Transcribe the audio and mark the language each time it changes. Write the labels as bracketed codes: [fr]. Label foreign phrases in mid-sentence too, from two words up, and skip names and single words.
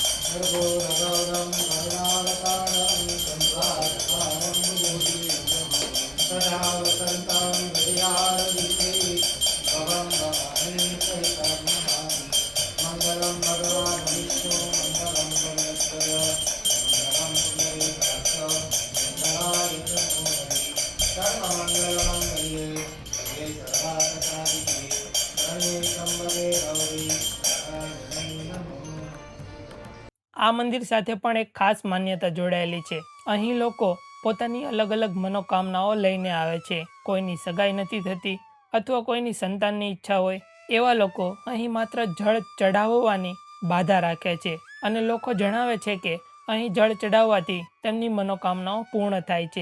[sa] कर्पूरगौरं करुणावतारं संसारसारं भुजगेन्द्रं सदा वसन्तं हृदयारविन्दे भवं भवानी सहितं नमामि मङ्गलं भगवान् विष्णु मङ्गलं गणेशय मङ्गलं पुण्डरीकाक्ष मङ्गलाय च भूमि सर्वमङ्गलमङ्गल्ये शिवे सर्वार्थसाधिके शरण्ये त्र्यम्बके गौरी नारायणी नमोस्तुते। [gu] આ મંદિર સાથે પણ એક ખાસ માન્યતા જોડાયેલી છે. અહીં લોકો પોતાની અલગ અલગ મનોકામનાઓ લઈને આવે છે. કોઈની સગાઈ નથી થતી અથવા કોઈની સંતાનની ઈચ્છા હોય, એવા લોકો અહીં માત્ર જળ ચઢાવવાની બાધા રાખે છે અને લોકો જણાવે છે કે અહીં જળ ચઢાવવાથી તેમની મનોકામનાઓ પૂર્ણ થાય છે.